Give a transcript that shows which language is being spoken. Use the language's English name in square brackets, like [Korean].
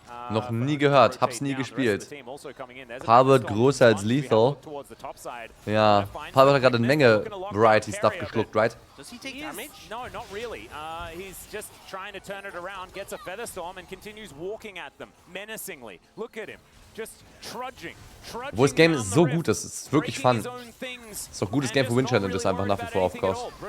[German] Noch nie gehört, hab's nie gespielt. Paar wird größer als Lethal. Ja, Paar hat gerade eine Menge Variety-Stuff geschluckt, [English] right? Does he take damage? No, not really. He's just trying to turn it around, gets a Featherstorm and continues walking at them menacingly. Look at him. Just trudging. [German] Wo das Game so gut ist, es ist wirklich fun. Es ist auch gutes Game für Win Challenges einfach nach wie vor auf Kurs.